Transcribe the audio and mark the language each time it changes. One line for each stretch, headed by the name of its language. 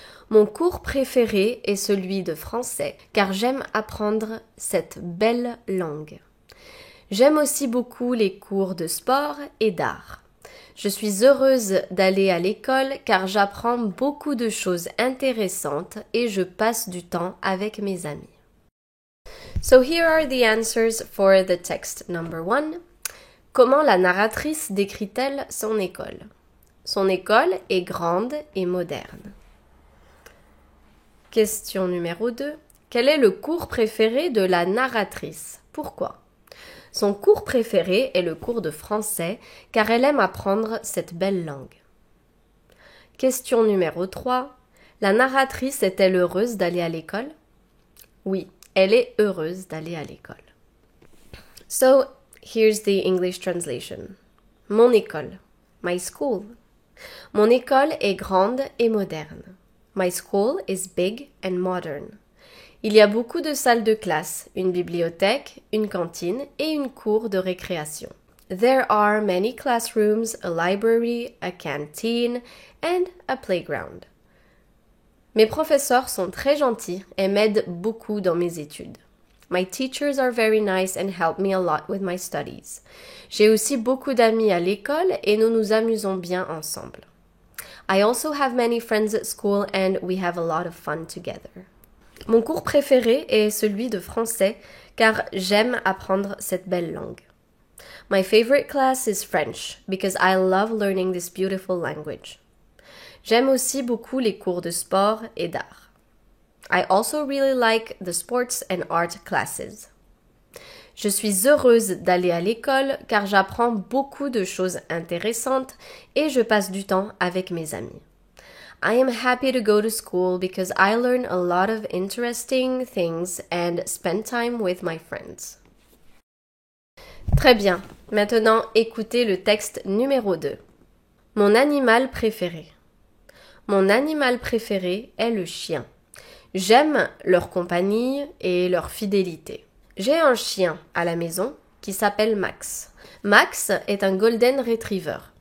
French: Mon cours préféré est celui de français car j'aime apprendre cette belle langue. J'aime aussi beaucoup les cours de sport et d'art. Je suis heureuse d'aller à l'école car j'apprends beaucoup de choses intéressantes et je passe du temps avec mes amis.
English: So here are the answers for the text number 1.
French: Comment la narratrice décrit-elle son école? Son école est grande et moderne. Question numéro 2. Quel est le cours préféré de la narratrice? Pourquoi? Son cours préféré est le cours de français car elle aime apprendre cette belle langue. Question numéro 3. La narratrice est-elle heureuse d'aller à l'école? Oui, elle est heureuse d'aller à l'école.
English: So, here's the English translation.
French: Mon école.
English: My school.
French: Mon école est grande et moderne.
English: My school is big and modern.
French: Il y a beaucoup de salles de classe, une bibliothèque, une cantine et une cour de récréation.
English: There are many classrooms, a library, a canteen and a playground.
French: Mes professeurs sont très gentils et m'aident beaucoup dans mes études.
English: My teachers are very nice and help me a lot with my studies.
French: J'ai aussi beaucoup d'amis à l'école et nous nous amusons bien ensemble.
English: I also have many friends at school and we have a lot of fun together.
French: Mon cours préféré est celui de français car j'aime apprendre cette belle langue.
English: My favorite class is French because I love learning this beautiful language.
French: J'aime aussi beaucoup les cours de sport et d'art.
English: I also really like the sports and art classes.
French: Je suis heureuse d'aller à l'école car j'apprends beaucoup de choses intéressantes et je passe du temps avec mes amis.
English: I am happy to go to school because I learn a lot of interesting things and spend time with my friends.
French: Très bien. Maintenant, écoutez le texte numéro 2. Mon animal préféré. Mon animal préféré est le chien. J'aime leur compagnie et leur fidélité. J'ai un chien à la maison qui s'appelle Max. Max est un Golden Retriever.